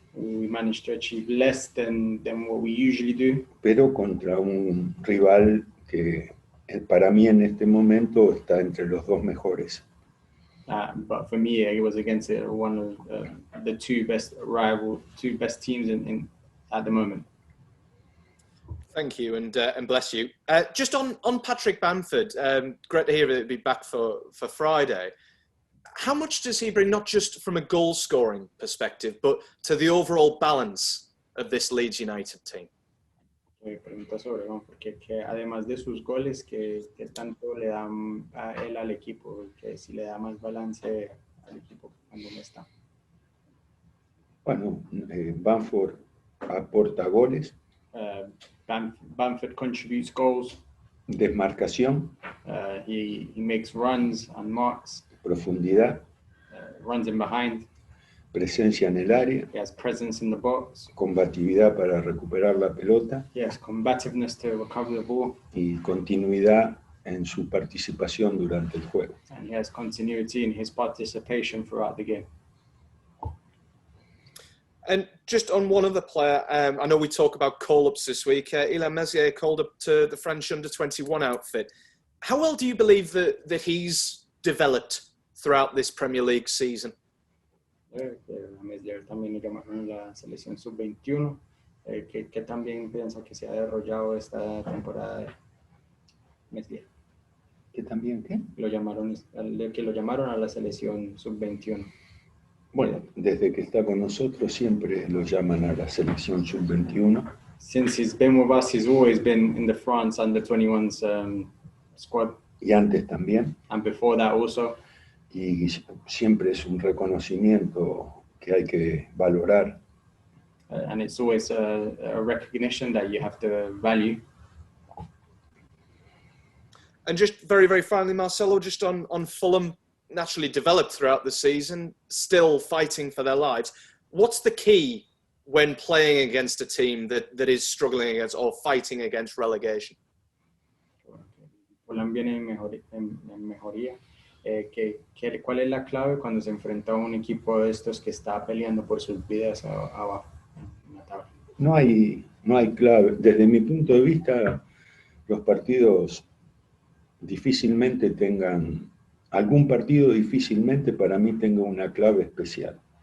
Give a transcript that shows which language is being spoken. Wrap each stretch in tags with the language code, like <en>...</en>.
<en>We managed to achieve less than what we usually do,</en> <es>pero contra un rival que para mí en este momento está entre los 2 mejores.</es> <en>but for me, it was against one of the two best teams at the moment. Thank you, and bless you. Just on Patrick Bamford, great to hear that he'll be back for Friday. How much does he bring, not just from a goal-scoring perspective, but to the overall balance of this Leeds United team?</en> <es>Pregunta sobre Bamford, que además de sus goles, que tanto le dan a él al equipo, que si le da más balance al equipo cuando no está. Bueno, Bamford aporta goles,</es> <en>Bamford contributes goals.</en> <es>desmarcación,</es> <en>He makes runs and marks,</en> <es>profundidad,</es> <en>runs in behind.</en> <es>presencia en el área,</es> <en>He has presence in the box.</en> <es>combatividad para recuperar la pelota</es> <en>He has combativeness to recover the ball.</en> <es>y continuidad en su participación durante el juego.</es> <en>And he has continuity in his participation throughout the game. And just on one other player, I know we talk about call-ups this week. Ilhan Messier called up to the French under-21 outfit. How well do you believe that he's developed throughout this Premier League season?</en> <es>Messier también lo llamaron a la selección sub-21. Que también piensa que se ha desarrollado esta temporada. Messier. ¿Que también qué? Lo llamaron a la selección sub-21. Bueno, desde que está con nosotros siempre lo llaman a la selección sub-21.</es> <en>Since he's been with us, he's always been in the France under-21s squad.</en> <es>Y antes también.</es> <en>And before that also.</en> <es>Y siempre es un reconocimiento que hay que valorar.</es> <en>And it's always a recognition that you have to value. And just very, very finally, Marcelo, just on Fulham, naturally developed throughout the season, still fighting for their lives. What's the key when playing against a team that is struggling against or fighting against relegation?</en> <es>Fulham viene en mejoría. ¿Cuál es la clave cuando se enfrenta a un equipo de estos que está peleando por sus vidas abajo en la tabla? No hay clave. Desde mi punto de vista, los partidos difícilmente tengan, algún partido difícilmente para mí tenga una clave especial.</es>